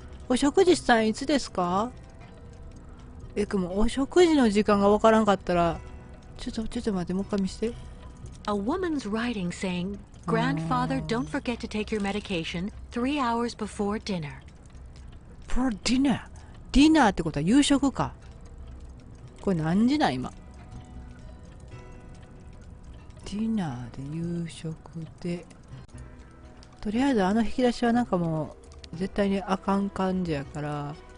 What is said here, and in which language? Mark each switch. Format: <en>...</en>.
<ja>お食事したんいつですか？もうお食事の時間がわからんかったら、ちょっと待って、もう一回見せて。</ja> <en>A woman's writing saying, Grandfather, don't forget to take your medication 3 hours before dinner. For dinner。</en> <ja>ディナーってことは夕食か。これ何時なん今。ディナーで夕食で。とりあえず引き出しはなんかもう、絶対にあかん感じやから。</ja>